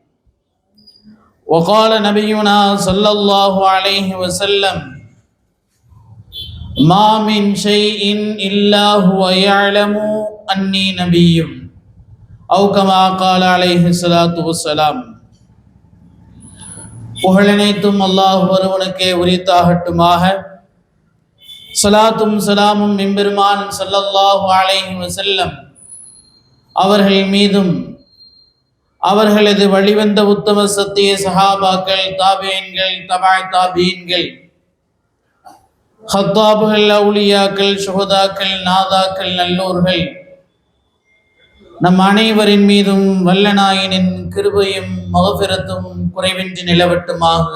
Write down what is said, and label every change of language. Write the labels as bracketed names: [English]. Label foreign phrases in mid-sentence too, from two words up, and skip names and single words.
[Arabic] وقال نبينا صلى الله عليه وسلم ما من شيء إلا هو يعلم أني نبي أو كما قال عليه الصلاة والسلام. [Tamil] புகழனைத்தும் அல்லாஹ் ஒருவனுக்கே உரித்தாகட்டுமாக. ஸலாத்தும் ஸலாமும் எம்பெருமான் [Arabic] صلى الله عليه وسلم [Tamil] அவர்கள் மீதும் அவர்களது வழிவந்த உத்தம சத்திய சஹாபாக்கள், தாபீன்கள், தபாய் தாபீன்கள், ஹத்தாபுகள், அவுலியாக்கள், சுஹதாக்கள், நாதாக்கள், நல்லோர்கள் நம் அனைவரின் மீதும் வல்லநாயனின் கிருபையும் மகஃபிரத்தும் குறைவின்றி நிலவட்டுமாக.